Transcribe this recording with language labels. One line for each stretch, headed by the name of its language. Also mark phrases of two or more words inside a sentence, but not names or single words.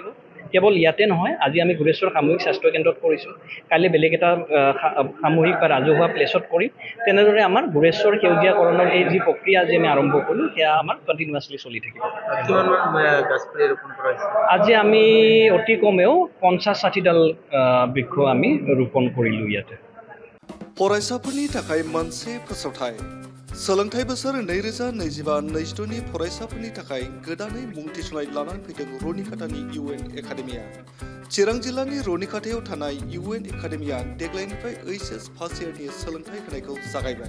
Assamese: কেৱল ইয়াতে নহয়, আজি আমি গুৰেশ্বৰ সামূহিক স্বাস্থ্য কেন্দ্ৰত কৰিছোঁ, কাইলৈ বেলেগ এটা সামূহিক বা ৰাজহুৱা প্লেচত কৰিম। তেনেদৰে আমাৰ গুৰেশ্বৰ সেউজীয়াকৰণৰ এই যি প্ৰক্ৰিয়া আজি আমি আৰম্ভ কৰিলোঁ সেয়া আমাৰ কণ্টিনিউৱাছলি চলি থাকিব। আজি আমি অতি কমেও 50-60ডাল বৃক্ষ আমি ৰোপণ কৰিলোঁ ইয়াতে।
Bodo: फरायसाफोरनि थाखाय मोनसे फोसावथाय सोलोंथाइ बोसोर 2025-26 नि फरायसाफोरनि थाखाय गोदानै मुं थिसननाय लानानै फैदों रनिकाटानि UN एकाडेमिया। चिरां जिल्लानि रनिकाटायाव थानाय UN एकाडेमिया देग्लायनिफ्राय HS
English: first year
Bodo: सोलोंथाइ होनायखौ जागायबाय।